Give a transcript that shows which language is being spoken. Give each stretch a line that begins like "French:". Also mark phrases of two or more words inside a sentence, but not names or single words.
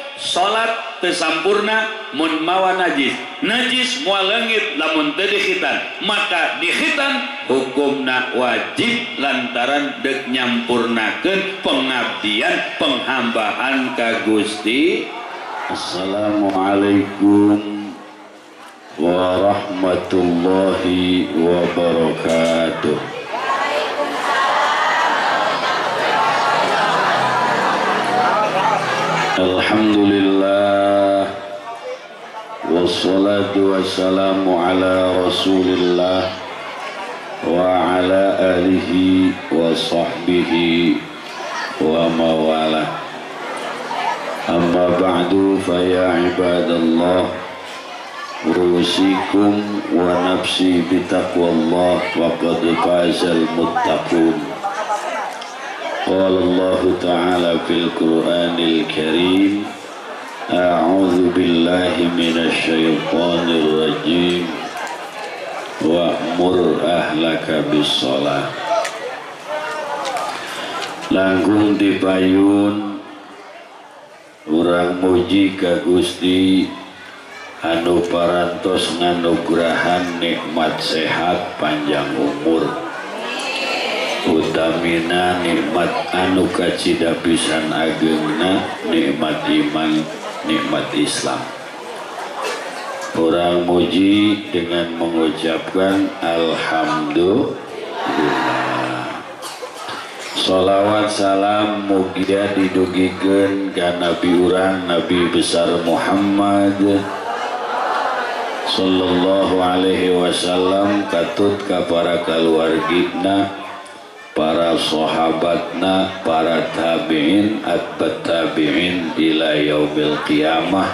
Sundanese: Salat teu sampurna mun mawa najis. Najis moal leungit lamun teu dikhitan, maka dikhitan hukumna wajib lantaran deuk nyampurnakeun pengabdian penghambaan ka Gusti.
Arabic: السلام عليكم ورحمة الله وبركاته. الحمد لله والصلاة والسلام على رسول الله وعلى آله وصحبه وموالاه. أما بعد فيا عباد الله أوصيكم ونفسي بتقوى الله وقد فاز المتقون. قال الله تعالى في القرآن الكريم أعوذ بالله من الشيطان الرجيم وأمر أهلك بالصلاة.
Sundanese: Langkung dipayun urang muji ka Gusti anu parantos nganugrahan nikmat sehat panjang umur, utamina nikmat anu kacida pisan ageungna nikmat iman, nikmat Islam. Urang muji
Indonesian: dengan mengucapkan
Sundanese: alhamdulillah. Shalawat salam mugia didugikeun ka Nabi urang Nabi besar Muhammad
Arabic: صلى الله عليه وسلم,
Sundanese: katut ka para kaluargina, para sahabatna, para tabi'in, atbat tabi'in
Arabic: إلى يوم القيامة.